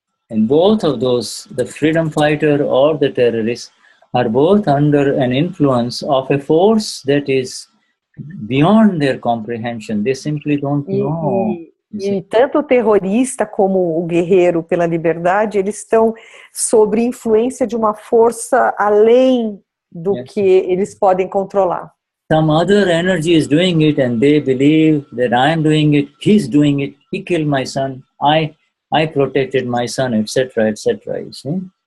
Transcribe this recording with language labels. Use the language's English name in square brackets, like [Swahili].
[English] And both of those, the freedom fighter or the terrorist, are both under an influence of a force that is beyond their comprehension. They simply don't know. [Portuguese] E tanto o terrorista como o guerreiro pela liberdade, eles estão sob influência de uma força além do que eles podem controlar. [English] Some other energy is doing it and they believe that I'm doing it, he's doing it, he killed my son, I protected my son, etc., etc., you see?